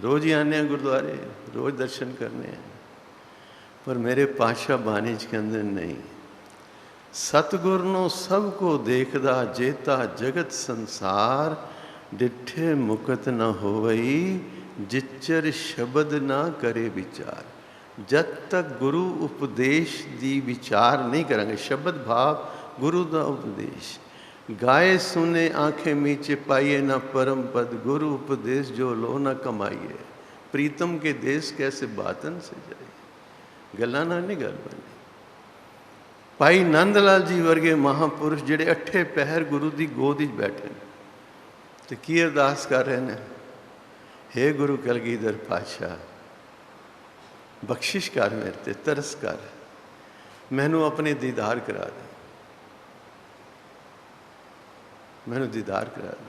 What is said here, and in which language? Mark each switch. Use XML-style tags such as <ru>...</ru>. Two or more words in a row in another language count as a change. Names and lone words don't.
<pa>ਰੋਜ਼ ਹੀ ਆਉਂਦੇ ਹਾਂ ਗੁਰਦੁਆਰੇ, ਰੋਜ਼ ਦਰਸ਼ਨ ਕਰਨੇ ਆ। ਪਰ ਮੇਰੇ ਪਾਤਸ਼ਾਹ ਬਾਣੀ 'ਚ ਕਹਿੰਦੇ ਨਹੀਂ, ਸਤਿਗੁਰ ਨੂੰ ਸਭ ਕੋ ਦੇਖਦਾ ਜੇਤਾ ਜਗਤ ਸੰਸਾਰ, ਡਿਠੇ ਮੁਕਤ ਨਾ ਹੋਵਈ ਜਿਚਰ ਸ਼ਬਦ ਨਾ ਕਰੇ ਵਿਚਾਰ। ਜਦ ਤੱਕ ਗੁਰੂ ਉਪਦੇਸ਼ ਦੀ ਵਿਚਾਰ ਨਹੀਂ ਕਰਾਂਗੇ, ਸ਼ਬਦ ਭਾਵ ਗੁਰੂ ਦਾ ਉਪਦੇਸ਼।</pa> <bra>गाए सुने आँखे मीचे पाईए ना परम पद, गुरु उपदेश जो लो न कमाइए। प्रीतम के देश कैसे बातन से जाए।</bra> <pa>ਗੱਲਾਂ ਨਾਲ ਨਹੀਂ ਗੱਲ ਬਣੀ। ਭਾਈ ਨੰਦ ਲਾਲ ਜੀ ਵਰਗੇ ਮਹਾਂਪੁਰਸ਼ ਜਿਹੜੇ 8 ਪਹਿਰ ਗੁਰੂ ਦੀ ਗੋਦ ਵਿੱਚ ਬੈਠੇ ਨੇ ਤੇ ਕੀ ਅਰਦਾਸ ਕਰ ਰਹੇ ਨੇ? ਹੇ ਗੁਰੂ ਕਲਗੀਧਰ ਪਾਤਸ਼ਾਹ, ਬਖਸ਼ਿਸ਼ ਕਰ, ਮੇਰੇ 'ਤੇ ਤਰਸ ਕਰ, ਮੈਨੂੰ ਆਪਣੇ ਦੀਦਾਰ ਕਰਾ ਦੇ, ਮੈਨੂੰ ਦੀਦਾਰ ਕਰਾ ਦੇ।</pa>